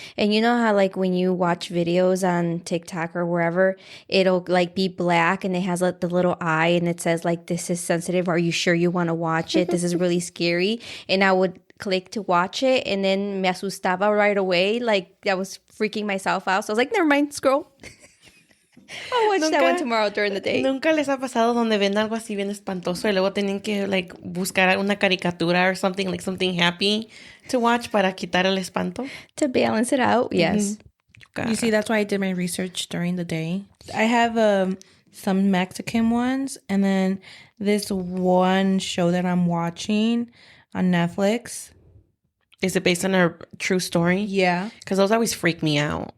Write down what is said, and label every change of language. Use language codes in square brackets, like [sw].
[en] And you know how like when you watch videos on TikTok or wherever, it'll like be black and it has like the little eye and it says like, this is sensitive. Are you sure you want to watch it? This is really scary. And I would click to watch it and then [es] me asustaba [en] right away. Like I was freaking myself out. So I was like, never mind, scroll. I'll watch that one tomorrow during the day. [es] ¿Nunca les ha pasado donde ven algo así bien espantoso y luego tienen que like buscar una caricatura [en] or something, like something happy to watch [es] para quitar el espanto? [en] To balance it out, yes. You see, that's why I did my research during the day. I have some Mexican ones and then this one show that I'm watching on Netflix. Is it based on a true story? Yeah. Because those always freak me out.